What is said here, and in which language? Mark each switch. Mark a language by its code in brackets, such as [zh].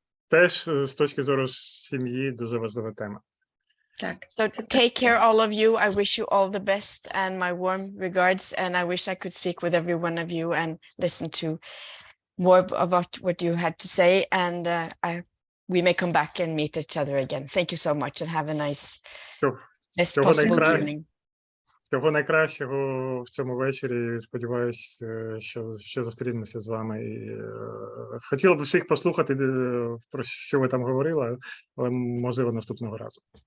[uk] Теж з точки зору сім'ї дуже важлива тема. Так. [en] So take care, all of you. I wish you all the best and my warm regards. And I wish I could speak with every one of you and listen to more about what you had to say. And we may come back and meet each other again. Thank you so much and have a nice, best possible evening. [uk] Всього найкращого в цьому вечорі. Сподіваюсь, що ще зустрінемося з вами. І хотіла б всіх послухати, про що ви там говорили, але можливо наступного разу.